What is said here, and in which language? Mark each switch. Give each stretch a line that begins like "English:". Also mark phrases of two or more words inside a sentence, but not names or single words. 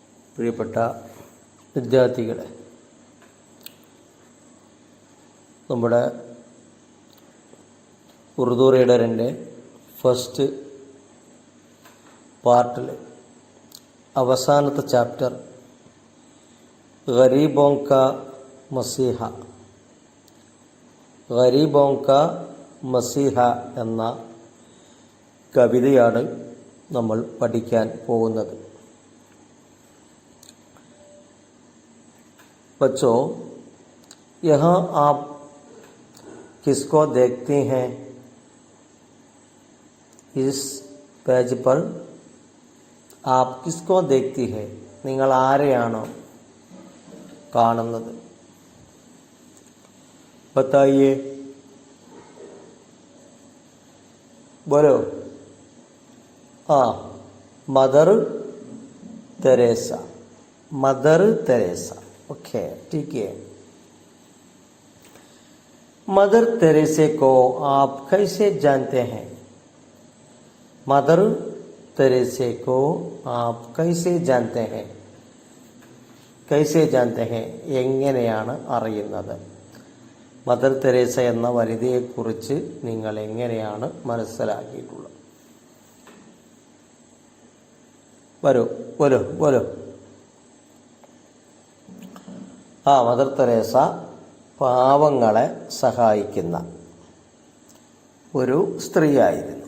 Malayalam: പ്രിയപ്പെട്ട വിദ്യാർത്ഥികളെ, നമ്മുടെ ഉറുദു റീഡറിൻ്റെ
English: first part
Malayalam: അവസാനത്തെ ചാപ്റ്റർ ഗരീബോं का മസീഹ എന്ന കവിതയാണ് നമ്മൾ പഠിക്കാൻ പോകുന്നത്.
Hindi: बच्चों, यहाँ आप किसको देखते हैं? इस पेज पर आप किसको देखती है?
Malayalam: നിങ്ങൾ ആരെയാണോ കാണുന്നത്?
Hindi: बताइए, बोलो. मदर तेरेसा. ओके, ठीक है. मदर तेरेसे को आप कैसे जानते हैं? मदर तेरेसे को आप कैसे जानते हैं?
Malayalam: എങ്ങനെയാണ് അറിയുന്നത്? മദർ തെരേസ എന്ന വനിതയെക്കുറിച്ച് നിങ്ങൾ എങ്ങനെയാണ് മനസ്സിലാക്കിയിട്ടുള്ളത്? വരൂ. മദർ തെരേസ പാവങ്ങളെ സഹായിക്കുന്ന ഒരു സ്ത്രീയായിരുന്നു.